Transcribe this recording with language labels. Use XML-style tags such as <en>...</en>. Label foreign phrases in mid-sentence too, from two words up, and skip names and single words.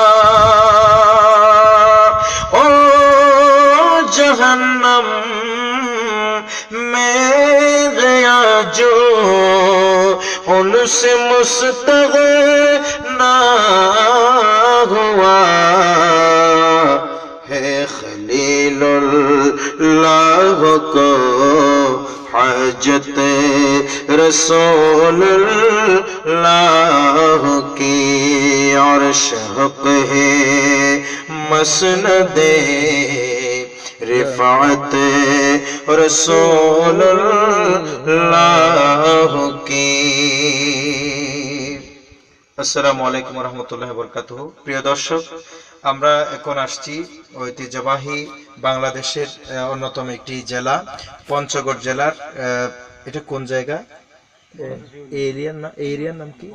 <ur>او جہنم میں گیا جو ان سے مستغنی ہوا، ہے خلیل اللہ کو حاجت رسول اللہ کی۔ عرش حق ہے مسند رفعت رسول اللہ کی۔</ur> <ar>السلام عليكم رحمة الله وبركاته.</ar> <bn>প্রিয় দর্শক, আমরা এখন আসছি ঐতিহ্যবাহী বাংলাদেশের অন্যতম একটি জেলা পঞ্চগড় জেলার, এটা কোন জায়গা? এরিয়ার নাম কি?</bn>